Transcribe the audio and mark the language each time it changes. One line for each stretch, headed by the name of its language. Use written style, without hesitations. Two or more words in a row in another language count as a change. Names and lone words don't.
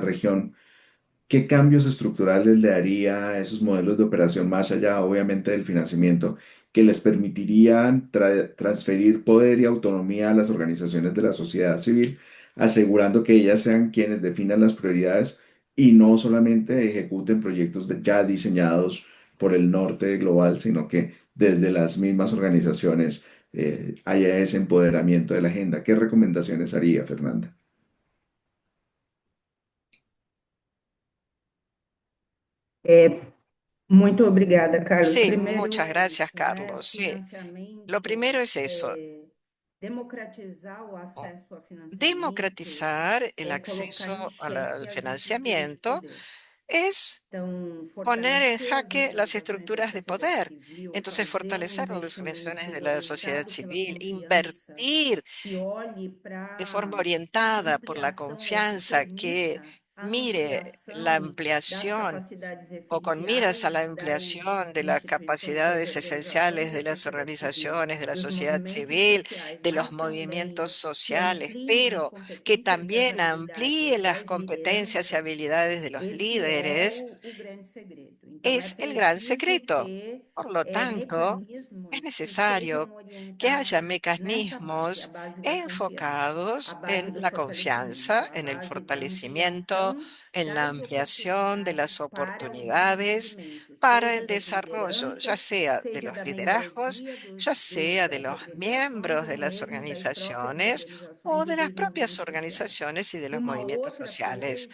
Spanish: región, ¿qué cambios estructurales le haría a esos modelos de operación más allá, obviamente, del financiamiento, que les permitirían transferir poder y autonomía a las organizaciones de la sociedad civil, asegurando que ellas sean quienes definan las prioridades y no solamente ejecuten proyectos ya diseñados por el norte global, sino que desde las mismas organizaciones haya ese empoderamiento de la agenda? ¿Qué recomendaciones haría, Fernanda?
Portuguese: É, muito obrigada, Carlos.
Spanish: Sí, muchas
Portuguese: Primeiro,
Spanish: gracias,
Portuguese: né,
Spanish: Carlos. Sí, lo
Portuguese: financiamento,
Spanish: primero es eso,
Portuguese: democratizar o o- acesso a financiamento
Spanish: democratizar el
Portuguese: é colocar em
Spanish: acceso
Portuguese: xeque
Spanish: al
Portuguese: as estruturas de
Spanish: financiamiento
Portuguese: poder.
Spanish: es
Portuguese: Então,
Spanish: poner en
Portuguese: fortalecer as
Spanish: jaque las
Portuguese: organizações da
Spanish: estructuras de
Portuguese: sociedade
Spanish: poder.
Portuguese: civil,
Spanish: Entonces,
Portuguese: fazer um
Spanish: fortalecer a las
Portuguese: investimento
Spanish: organizaciones de la sociedad
Portuguese: orientado pela
Spanish: civil,
Portuguese: confiança,
Spanish: invertir
Portuguese: que olhe
Spanish: de
Portuguese: para
Spanish: forma
Portuguese: a
Spanish: orientada por la
Portuguese: ampliação ou que
Spanish: confianza, que
Portuguese: permita a
Spanish: mire la
Portuguese: ampliação das
Spanish: ampliación
Portuguese: capacidades
Spanish: o con miras a la
Portuguese: essenciais das
Spanish: ampliación de las
Portuguese: instituições
Spanish: capacidades esenciales
Portuguese: organizadoras
Spanish: de
Portuguese: da
Spanish: las
Portuguese: sociedade civil,
Spanish: organizaciones, de la
Portuguese: dos
Spanish: sociedad
Portuguese: movimentos
Spanish: civil,
Portuguese: sociais,
Spanish: de los
Portuguese: mas também
Spanish: movimientos
Portuguese: que
Spanish: sociales,
Portuguese: ampliem as
Spanish: pero que
Portuguese: competências e as
Spanish: también
Portuguese: habilidades
Spanish: amplíe las
Portuguese: das
Spanish: competencias y
Portuguese: lideranças.
Spanish: habilidades de los
Portuguese: Esse é
Spanish: líderes.
Portuguese: o grande segredo.
Spanish: es el gran secreto. Por lo tanto, es necesario que haya mecanismos enfocados en la confianza, en el fortalecimiento, en la ampliación de las oportunidades para el desarrollo, ya sea de los liderazgos, ya sea de los miembros de las organizaciones o de las propias organizaciones y de los movimientos sociales.